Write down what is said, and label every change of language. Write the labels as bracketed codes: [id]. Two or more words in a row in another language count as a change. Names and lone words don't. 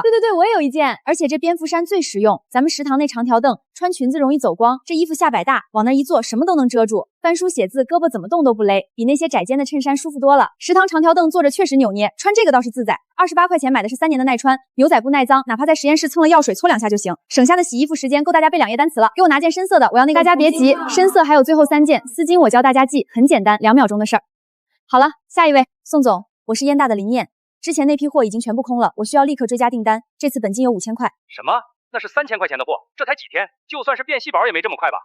[zh] 对，我也有一件，而且这蝙蝠衫最实用，咱们食堂那长条凳，穿裙子容易走光，这衣服下摆大，往那一坐，什么都能遮住，翻书写字，胳膊怎么动都不勒，比那些窄肩的衬衫舒服多了。食堂长条凳坐着确实扭捏，穿这個倒是自在。28塊錢買的是3年的耐穿，牛仔不耐髒，哪怕在實驗室蹭了藥水搓2下就行，省下的洗衣服時間夠大家背2頁單詞了。給我拿件深色的，我要那個。大家別急，深色還有最後3件，絲巾我教大家記，很簡單，2秒鐘的事兒。好了，下一位，宋總，我是燕大的林念，之前那批貨已經全部空了，我需要立刻追加訂單，這次本金有5000塊。什麼？那是3000塊錢的貨，這才幾天，就算是變細寶也沒這麼快吧？